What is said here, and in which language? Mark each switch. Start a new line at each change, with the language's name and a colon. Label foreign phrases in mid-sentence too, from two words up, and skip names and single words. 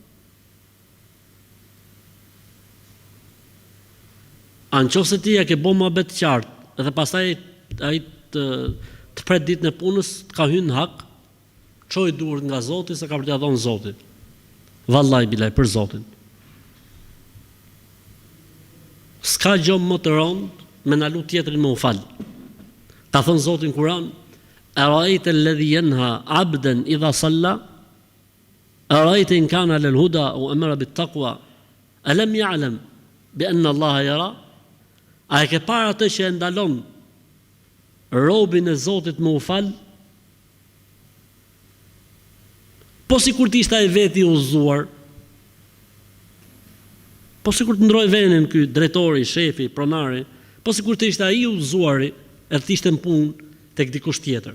Albanian: Anqofse ti ja ke bën mohabet qartë dhe pastaj ai të pret ditën e punës, të ka hyrë në hak, çoj duart nga Zoti se ka për t'ia dhënë Zoti.
Arabic: والله بالله
Albanian: për Zotin. S'ka gjë më të rëndë me na lut tjetrin më u fal. Ka thënë Zoti në Kur'an:
Arabic: "أرأيت الذي ينهى عبدا إذا صلى? أرأيت إن كان على الهدى وأمر بالتقوى? ألم يعلم بأن الله يرى?"
Albanian: A e ke parë atë që e ndalon robin e Zotit më u fal? Po sikur të ishte ai veti i udhëzuar. Po sikur të ndroi venen ky drejtori, shefi, pronari, po sikur të ishte ai i udhëzuari, e të ishte në punë tek dikush tjetër.